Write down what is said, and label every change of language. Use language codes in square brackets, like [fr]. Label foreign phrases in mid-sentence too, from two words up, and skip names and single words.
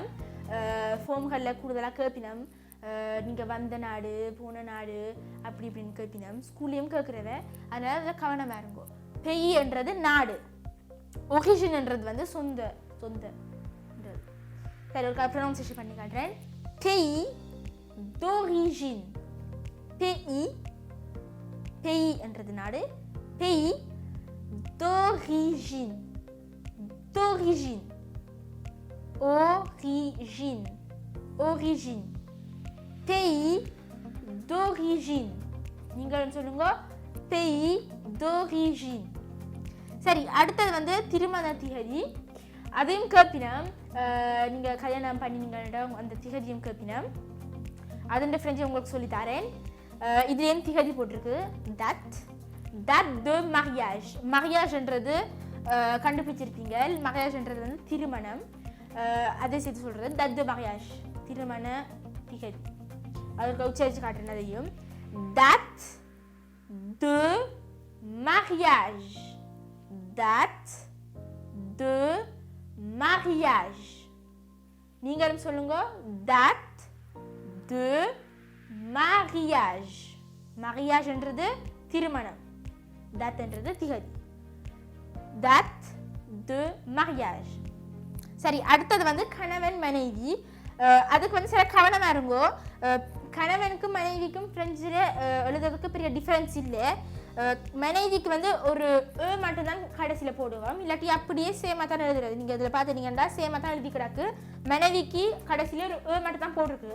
[ta] ஃபோம்களில் கூடுதலாக கேட்பினம், நீங்கள் வந்த நாடு போன நாடு அப்படி இப்படின்னு கேட்பினம், ஸ்கூல்லையும் கேட்குறவ. அதனால் அதில் கவனமாக இருங்கோ. பெய் என்றது நாடு, ஒரிஜின்ன்றது வந்து சொந்த சொந்தன்றது. சரி, ஒரு ப்ரொனவுன்சியேஷன் பண்ணி காட்டுறேன். [fr] pays d'origine. pays [ta] என்றது நாடு, [fr] pays d'origine. d'origine. origine. origine. pays d'origine. [ta] நீங்கள் சொல்லுங்க, [fr] pays d'origine. [ta] சரி, அடுத்தது வந்து திருமண திகதி. அதையும் கேட்பினம், நீங்கள் கல்யாணம் பண்ணினீங்கன்ற அந்த திகதியும் கேட்பினம். அதுன்ற ஃப்ரெஞ்சு உங்களுக்கு சொல்லித்தரேன். இதுலேயும் திகதி போட்டிருக்கு, [fr] date de mariage. [ta] mariageன்றது கண்டுபிடிச்சிருப்பீங்க, mariageன்றது வந்து திருமணம், அதை சேர்த்து சொல்கிறது [fr] date de mariage, [ta] திருமண திகதி. அதற்கு உச்சரித்து காட்டுறேன். அதையும் [fr] date de mariage. date de mariage. [ta] நீங்களும் சொல்லுங்க, [fr] date de mariage. [ta] mariage என்றது திருமணம், date என்றது திகதி. [fr] date de mariage. [ta] சரி, அடுத்தது வந்து கணவன் மனைவி. அதுக்கு வந்து சில கவனமாக இருங்கோ. கணவனுக்கும் மனைவிக்கும் ஃப்ரெஞ்சில் எழுதுறதுக்கு பெரிய டிஃப்ரென்ஸ் இல்லை. மனைவிக்கு வந்து ஒரு மட்டும்தான் கடைசியில் போடுவோம், இல்லாட்டி அப்படியே சேமாக தான் எழுதுறது. நீங்கள் இதில் பார்த்துட்டீங்கன்னா சேமாக தான் எழுதி கிடக்கு. மனைவிக்கு கடைசியில் ஒரு மட்டும் தான் போட்டிருக்கு.